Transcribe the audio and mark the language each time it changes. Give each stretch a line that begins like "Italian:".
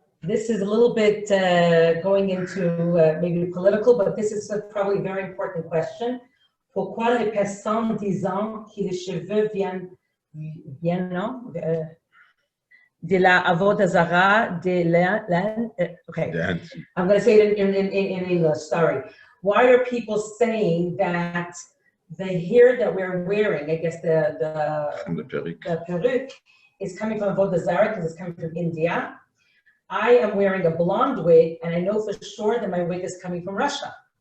English: This is a little bit going into maybe political, but this is probably a very important question.
French: Pourquoi les personnes disant que les cheveux viennent de la avodah zarah, de l'Inde?
English: Okay, I'm going to say it in English, sorry. Why are people saying that the hair that we're wearing, I guess the peruk, is coming from avodah zarah because it's coming from India? I am wearing a blonde wig, and I know for sure that my wig is coming from Russia.